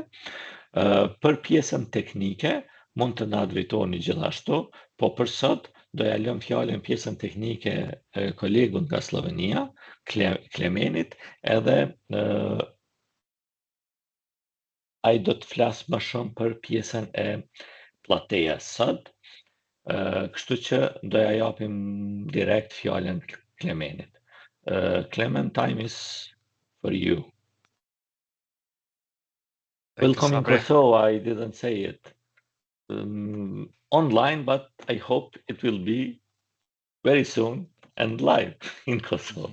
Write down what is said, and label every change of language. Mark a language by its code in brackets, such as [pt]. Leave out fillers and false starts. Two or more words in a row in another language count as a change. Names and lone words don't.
[sq] Për pjesën teknike mund të na drejtoni gjithashtu, po për sot do ja lëm fjalën pjesën teknike kolegun nga Slovenia, Klemenit, edhe ai do të flas më shumë për pjesën e Platejas sot, kështu që do ja japim direkt fjalën Klemenit. [en] Clement, time is for you. Welcome in Kosovo. I didn't say it online, but I hope it will be very soon and live in Kosovo.